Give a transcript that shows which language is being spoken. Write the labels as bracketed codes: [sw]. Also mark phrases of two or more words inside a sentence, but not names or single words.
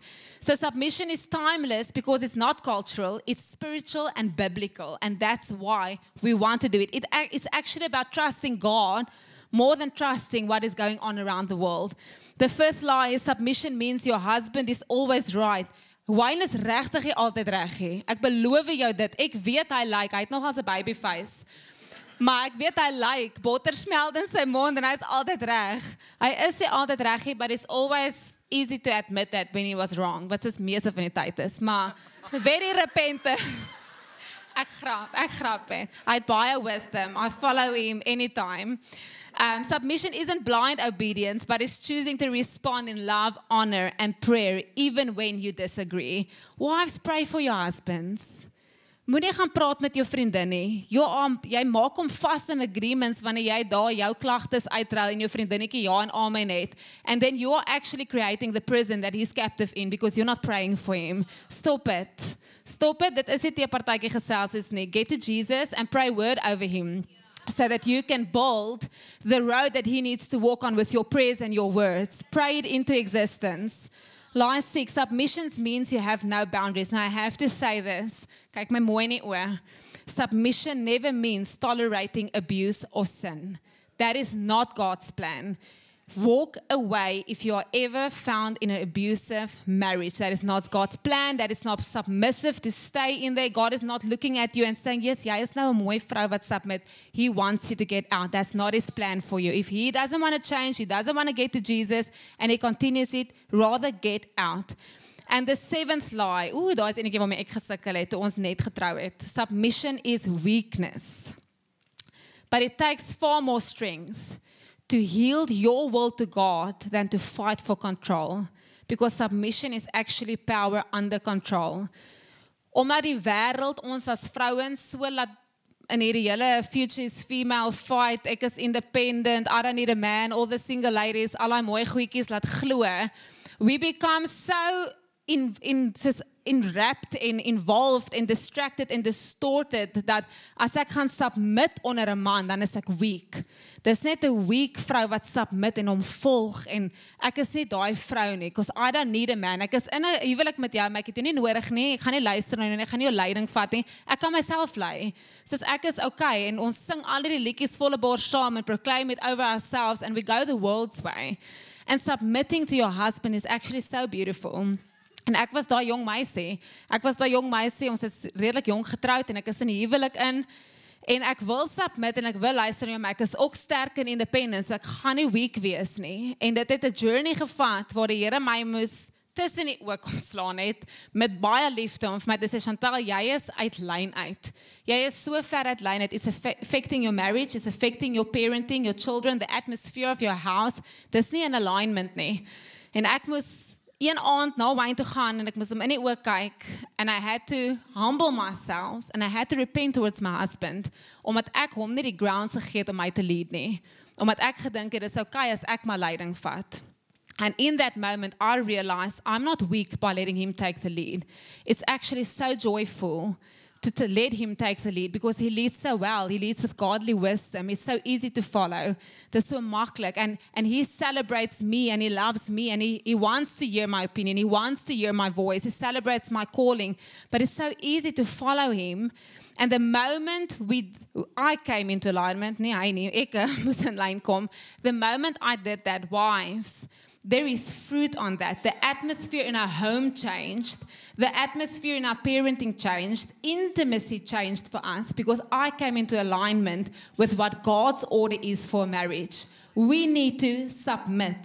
[en] So submission is timeless because it's not cultural, it's spiritual and biblical. And that's why we want to do it. It's actually about trusting God more than trusting what is going on around the world. The fifth lie is submission means your husband is always right. [af] Wayne is regtig nie altyd reg nie. Ek beloof jou dit. Ek weet hy hy het nog as 'n [en] baby face. [af] Maar ek weet hy botter smelt in sy mond en hy is altyd reg. Hy is nie altyd reg nie, [en] but it's always easy to admit that when he was wrong. [af] Wat is meeste van die tyd is, maar [en] very repentant. [af] Ek grap. Hy het baie wisdom. [en] I follow him anytime. Submission isn't blind obedience, but it's choosing to respond in love, honor, and prayer, even when you disagree. Wives, pray for your husbands. [af] Moenie gaan praat met jou vriendin nie. Jy maak hom vas in agreements wanneer jy daar jou klagtes uitruil en jou vriendinnetjie ja en amen het. [en] And then you are actually creating the prison that he's captive in because you're not praying for him. Stop it. [af] Dit is nie 'n partytjie gesels is nie. [en] Get to Jesus and pray word over him. So that you can build the road that he needs to walk on with your prayers and your words. Pray it into existence. Lie 6, submissions means you have no boundaries. Now I have to say this. [af] Kyk my mooi in die oë. [en] Submission never means tolerating abuse or sin. That is not God's plan. Walk away if you are ever found in an abusive marriage. That is not God's plan. That is not submissive to stay in there. God is not looking at you and saying, yes, [af] jy is nou 'n mooi vrou wat submit. [en] He wants you to get out. That's not his plan for you. If he doesn't want to change, he doesn't want to get to Jesus, and he continues it, rather get out. And the seventh lie, [af] daar is enetjie waarmee ek gesukkel het toe ons net getrou het. [en] Submission is weakness. But it takes far more strength to yield your will to God than to fight for control. Because submission is actually power under control. [af] Omdat die wêreld ons as vrouens so laat in hierdie hele [en] future is female fight, [af] ek is [en] independent, I don't need a man, all the single ladies, [af] al die mooi goedjies laat glo. [en] We become so enwrapped and involved and distracted and distorted that [af] as ek gaan submit onder 'n man, dan is ek [en] weak. [af] Dis net 'n weak vrou wat submit en hom volg en ek is nie daai vrou nie, [en] because I don't need a man. [af] Ek is in 'n huwelik met jou, maar ek het jou nie nodig nie. Ek gaan nie luister nie en ek gaan nie jou leiding vat nie. Ek kan myself lei. Soos ek is okay en ons sing al die liedjies volle bors saam [en] and proclaim it over ourselves and we go the world's way. And submitting to your husband is actually so beautiful. [af] En ek was daai jong meisie. Ons is redelik jong getroud en ek is in die huwelik in. En ek wil submit en ek wil luister na jou, maar ek is ook sterk in independence. Ek gaan nie weak wees nie. En dit het 'n journey gevat waar die Here my moes tussen die oë kom slaan het met baie liefde om vir my te sê, Chantal, jy is uit lyn uit. Jy is so ver uit lyn uit. [en] It's affecting your marriage, it's affecting your parenting, your children, the atmosphere of your house. [af] Dis nie in alignment nie. En ek moes een aand na wyn toe gaan en ek moes hom in die oë kyk [en] and I had to humble myself and I had to repent towards my husband [af] omdat ek hom nie die grounds gegee het om my te lead nie. Omdat ek gedink het, dis okay as ek my leiding vat. [en] And in that moment, I realized I'm not weak by letting him take the lead. It's actually so joyful to let him take the lead because he leads so well. He leads with godly wisdom. It's so easy to follow. [af] Dis so maklik. [en] And he celebrates me and he loves me and he wants to hear my opinion. He wants to hear my voice. He celebrates my calling. But it's so easy to follow him. And the moment I came into alignment, [af] ek moes in lyn kom. [en] The moment I did that, wives, there is fruit on that. The atmosphere in our home changed. The atmosphere in our parenting changed. Intimacy changed for us because I came into alignment with what God's order is for marriage. We need to submit.